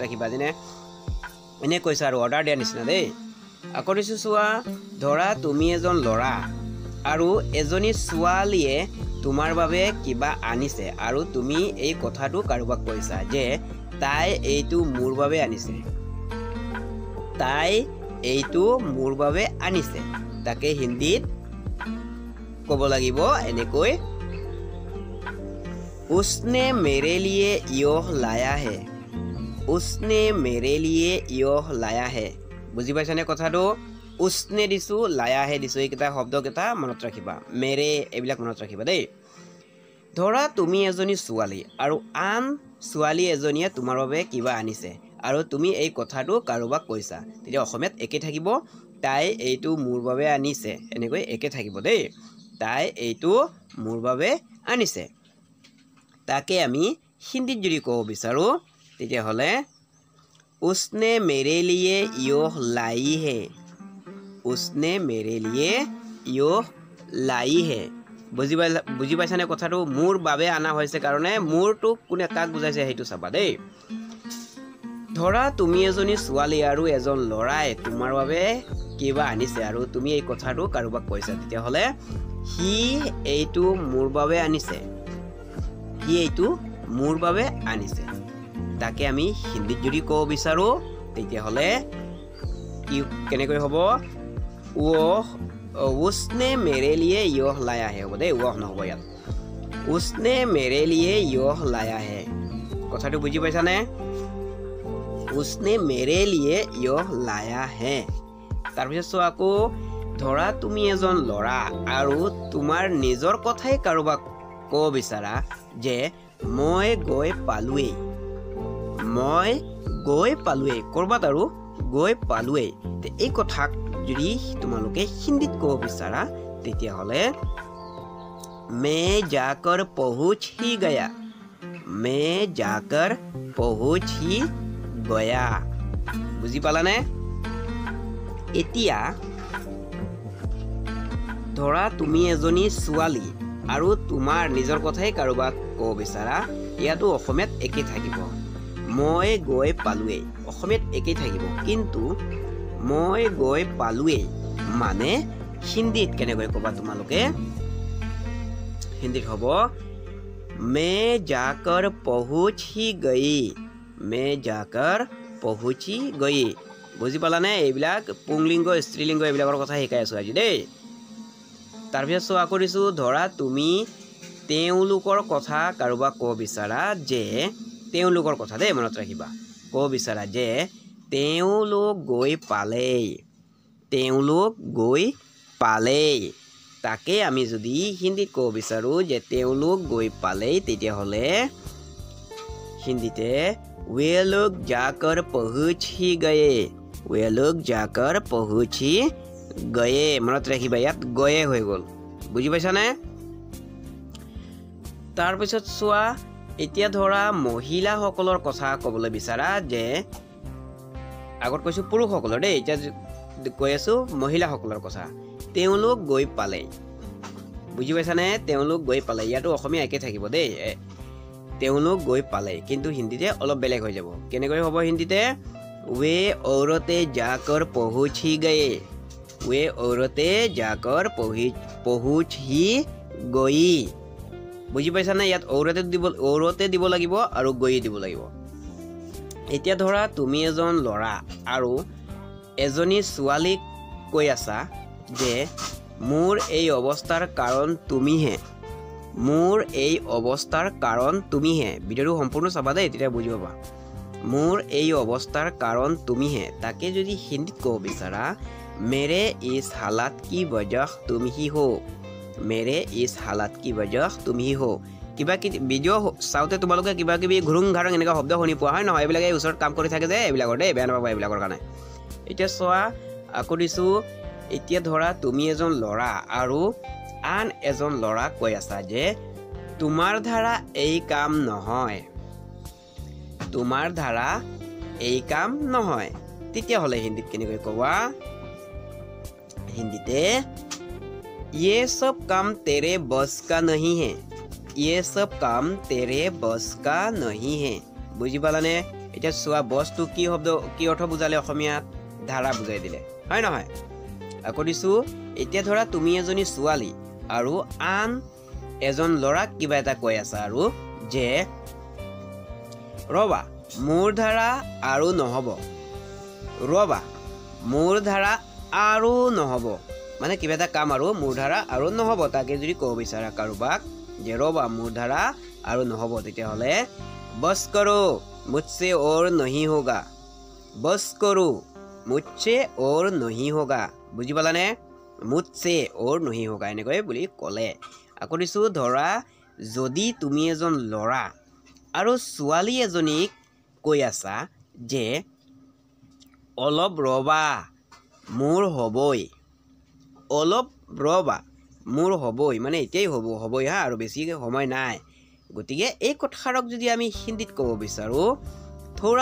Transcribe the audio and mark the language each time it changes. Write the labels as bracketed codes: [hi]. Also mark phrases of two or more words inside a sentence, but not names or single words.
[as] ৰাখিবা যেনে এনে কৈছা আৰু অৰ্ডাৰ দিয়া নিচিনা দেই আকৌ দিছো চোৱা ধৰা তুমি এজন ল'ৰা আৰু এজনী ছোৱালীয়ে তোমাৰ বাবে কিবা আনিছে আৰু তুমি এই কথাটো কাৰোবাক কৈছা যে তাই এইটো মোৰ বাবে আনিছে তাই এইটো মোৰ বাবে আনিছে তাকে হিন্দীত ক'ব লাগিব এনেকৈ [hi] उसने मेरे लिए यह लाया है उसने मेरे लिए यह लाया है [as] বুজি পাইছানে কথাটো उसने দিছো [hi] लाया है [as] দিছো এইকেইটা শব্দকেইটা মনত ৰাখিবা মেৰে এইবিলাক মনত ৰাখিবা দেই ধৰা তুমি এজনী ছোৱালী আৰু আন ছোৱালী এজনীয়ে তোমাৰ বাবে কিবা আনিছে আৰু তুমি এই কথাটো কাৰোবাক কৈছা তেতিয়া অসমীয়াত একে থাকিব তাই এইটো মোৰ বাবে আনিছে এনেকৈ একে থাকিব দেই তাই এইটো মোৰ বাবে আনিছে তাকে আমি হিন্দীত যদি ক'ব বিচাৰো তেতিয়া হলে [hi] उसने मेरे लिए यह लाई है उसने मेरे लिए यह लाई है [as] বুজি পাইছানে কথাটো মোৰ বাবে আনা হৈছে কাৰণে মোৰটো কোনে কাক বুজাইছে সেইটো চাবা দেই ধৰা তুমি এজনী ছোৱালী আৰু এজন ল'ৰাই তোমাৰ বাবে কিবা আনিছে আৰু তুমি এই কথাটো কাৰোবাক কৈছা তেতিয়া হলে হি এইটো মোৰ বাবে আনিছে হি এইটো মোৰ বাবে আনিছে তাকে আমি হিন্দীত যদি ক'ব বিচাৰো তেতিয়া হলে কি কেনেকৈ হ'ব [hi] उसने मेरे लिए यह लाया है [as] হ'ব দেই ওহ নহ'ব ইয়াত [hi] उसने मेरे लिए यह लाया है [as] কথাটো বুজি পাইছানে [hi] उसने मेरे लिए यह लाया है [as] তাৰপিছত আকৌ ধৰা তুমি এজন ল'ৰা আৰু তোমাৰ নিজৰ কথাই কাৰোবাক ক'ব বিচাৰা যে মই গৈ পালোৱেই কৰবাত আৰু গৈ পালোৱেই এই কথাক যদি তোমালোকে হিন্দীত ক'ব বিচাৰা তেতিয়া হলে [hi] मैं जाकर पहुंच ही गया मैं जाकर पहुंच ही गया [as] বুজি পালানে এতিয়া ধৰা তুমি এজনী ছোৱালী আৰু তোমাৰ নিজৰ কথাই কাৰোবাক ক'ব বিচাৰা ইয়াতো অসমীয়াত একে থাকিব মই গৈ পালোৱেই অসমীয়াত একে থাকিব কিন্তু মই গৈ পালোৱেই মানে হিন্দীত কেনেকৈ ক'বা তোমালোকে হিন্দীত হ'ব [hi] मैं जाकर पहुंच ही गई मैं जाकर पहुंची गई [as] বুজি পালানে এইবিলাক পুংলিংগ স্ত্ৰীলিংগ এইবিলাকৰ কথা শিকাই আছো আজি দেই তাৰপিছত চোৱা কৰিছো ধৰা তুমি তেওঁলোকৰ কথা কাৰোবাক ক'ব বিচাৰা যে তেওঁলোকৰ কথা দেই মনত ৰাখিবা ক'ব বিচাৰা যে তেওঁলোক গৈ পালেই তাকে আমি যদি হিন্দীত ক'ব বিচাৰো যে তেওঁলোক গৈ পালেই তেতিয়া হলে হিন্দীতে [hi] वे लोग जाकर पहुंच ही गए [as] মনত ৰাখিবা ইয়াত গয়ে হৈ গ'ল বুজি পাইছানে তাৰপিছত চোৱা এতিয়া ধৰা মহিলাসকলৰ কথা ক'বলৈ বিচাৰা যে আগত কৈছো পুৰুষসকলৰ দেই এতিয়া কৈ আছো মহিলাসকলৰ কথা তেওঁলোক গৈ পালে বুজি পাইছানে তেওঁলোক গৈ পালে ইয়াতো অসমীয়া একে থাকিব দেই তেওঁলোক গৈ পালে কিন্তু হিন্দীতে অলপ বেলেগ হৈ যাব কেনেকৈ হ'ব হিন্দীতে [hi] वे औरतें जाकर पहुंच ही गए पहुंच ही गई [as] বুজি পাইছানে ইয়াত ঔৰতে দিব লাগিব আৰু গৈ দিব লাগিব এতিয়া ধৰা তুমি এজন ল'ৰা আৰু এজনী ছোৱালীক কৈ আছা যে মোৰ এই অৱস্থাৰ কাৰণ তুমিহে ভিডিঅ'টো সম্পূৰ্ণ চাবা দেই তেতিয়া বুজি পাবা মোৰ এই অৱস্থাৰ কাৰণ তুমিহে তাকে যদি হিন্দীত ক'ব বিচাৰা [hi] मेरे इस हालात की वजह तुम ही हो मेरे इस हालात की वजह तुम ही हो [as] কিবা কি ভিডিঅ' চাওঁতে তোমালোকে কিবা কিবি ঘুৰুং ঘাৰুং এনেকুৱা শব্দ শুনি পোৱা হয় নহয় এইবিলাকে ওচৰত কাম কৰি থাকে যে এইবিলাকৰ দেই বেয়া নাপাবা এইবিলাকৰ কাৰণে এতিয়া চোৱা আকৌ দিছোঁ এতিয়া ধৰা তুমি এজন ল'ৰা আৰু আন এজন ল'ৰা কৈ আছা যে তোমাৰ ধাৰা এই কাম নহয় তোমাৰ ধাৰা এই কাম নহয় তেতিয়াহ'লে হিন্দীত কেনেকৈ ক'বা हिंदीते [hi] ये सब काम तेरे बस का नहीं है ये सब काम तेरे बस का नहीं है [as] বুজি পালানে এতিয়া চোৱা বস্তু কি শব্দ কি অৰ্থ বুজালে অসমীয়াত ধাৰা বুজাই দিলে হয় নহয় আকৌ দিছোঁ এতিয়া ধৰা তুমি এজনী ছোৱালী আৰু আন এজন ল'ৰাক কিবা এটা কৈ আছা আৰু যে ৰবা মোৰ ধাৰা আৰু নহ'ব ৰবা মোৰ ধাৰা আৰু নহ'ব মানে কিবা এটা কাম আৰু মোৰ ধাৰা আৰু নহ'ব তাকে যদি ক'ব বিচাৰা কাৰোবাক যে ৰবা মোৰ ধাৰা আৰু নহ'ব তেতিয়াহ'লে [hi] बस करो मुझसे और नहीं होगा बस करो मुझसे और नहीं होगा [as] বুজি পালানে [hi] मुझसे और नहीं होगा [as] এনেকৈ বুলি ক'লে আকৌ দিছোঁ ধৰা যদি তুমি এজন ল'ৰা আৰু ছোৱালী এজনীক কৈ আছা যে অলপ ৰবা মোৰ হ'বই অলপ ৰবা মোৰ হ'বই মানে এতিয়াই হ'বই হা আৰু বেছি সময় নাই গতিকে এই কথাষাৰক যদি আমি হিন্দীত ক'ব বিচাৰোঁ থোৰা